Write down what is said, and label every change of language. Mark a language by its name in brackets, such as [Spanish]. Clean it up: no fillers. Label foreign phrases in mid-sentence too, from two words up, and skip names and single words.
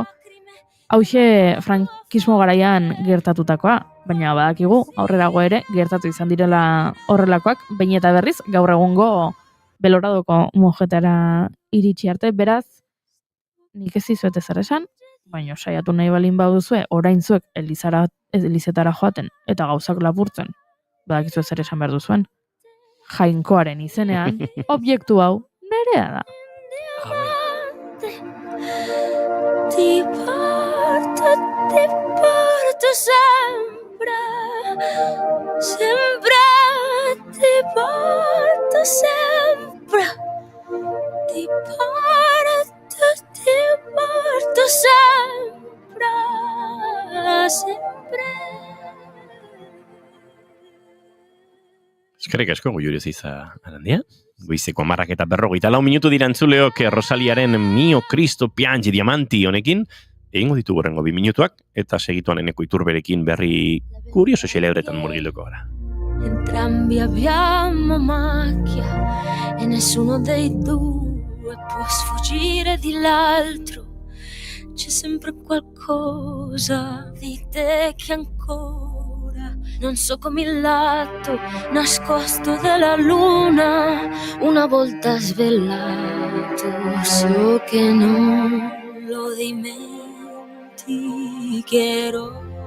[Basque] Hauxe frankismo garaian gertatutakoa, baina badakigu aurrerago ere gertatu izan direla horrelakoak, behin eta berriz gaur egungo Beloradoko mojetara iritsi arte, beraz, nik ez dizuet ezer esan, baina saiatu nahi balin baduzue, orain zuek elizetara joaten eta gauzak lapurtzen, badakizu zer esan behar duzuen, jainkoaren izenean, objektu hau nerea da. [Italian] Ti porto sempre, sempre, ti porto sempre, ti porto sempre, sempre. [Basque] Eskerrik asko Goiuri Oziza Arandia. Goizeko 10:40 minutu dira entzuleok Rosaliaren Mio Cristo Piangi Diamanti honekin. Egingo ditugu horrengo 2 minutuak, eta segituan Eneko Iturberekin berri kurioso celebretan murgilduko gara. [Italian] Entrambi abbiamo macchia e nessuno dei due può sfuggire di l'altro. C'è sempre qualcosa di te che ancora non so come il lato nascosto della luna una volta svelato, so che non lo dimenticherò.